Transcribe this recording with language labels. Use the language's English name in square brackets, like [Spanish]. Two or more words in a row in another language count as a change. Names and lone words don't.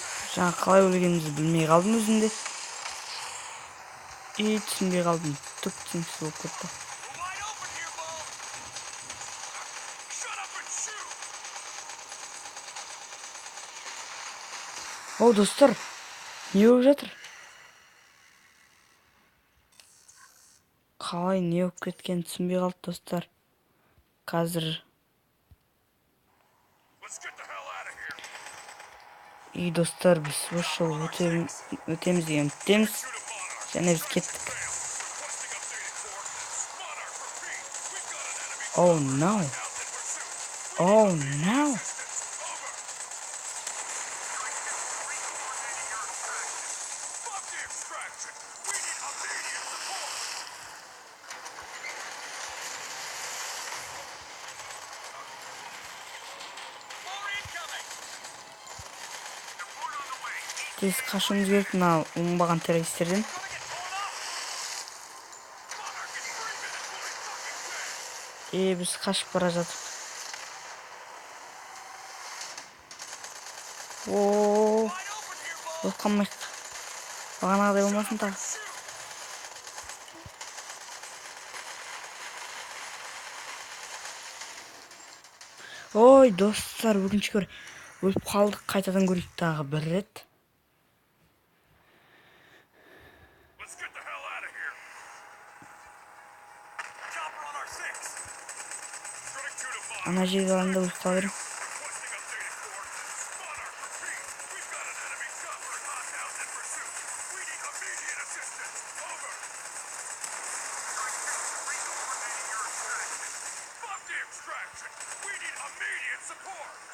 [Kazakh] Жаңа қалай өлгенімізді білмей қалдым өзімде. Түсінбей қалдым. Түк түсініксіз болып кетті. [English] We're wide open here, Bull. Shut up and shoot. [Kazakh] О, достар, не болып жатыр? Қалай не болып кеткенін түсінбей қалды, достар. Қазір [English] Let's get the hell out of here. [Kazakh] достар, біз осы жол өтеміз деген үміттеміз. [English] Shoot a Monarch. [Kazakh] Және біз кеттік. [English] Fail. Requesting updated course. Monarch, repeat. We've got an enemy Oh no. out in pursuit. Oh no. Over. Fuck the extraction. We need immediate support. More incoming. Report on the way. [Kazakh] Тез қашуымыз керек мына оңбаған террористерден. [English] Gonna get torn up. Monarch in 3 minutes. We'll be fucking dead. [Kazakh] Біз қашып бара жатып. О, [English] Wide open here, Bull. [Kazakh] болып қалмайық. Бағанағыдай болмасын тағы. [English] Shoot. [Kazakh] Ой, достар, өкінішке орай өліп қалдық. Қайтадан көрейік тағы бір рет. [English] Let's get the hell out of here. Chopper on our 6. Strike 2 to Monarch. [Kazakh] Ана жерге алаңда өліп қала берем. [English] Requesting updated coordinates. Monarch, repeat. We've got an enemy chopper and hostiles in pursuit. We need immediate assistance. Over. Recoordinating your extraction. Fuck the extraction. We need immediate support.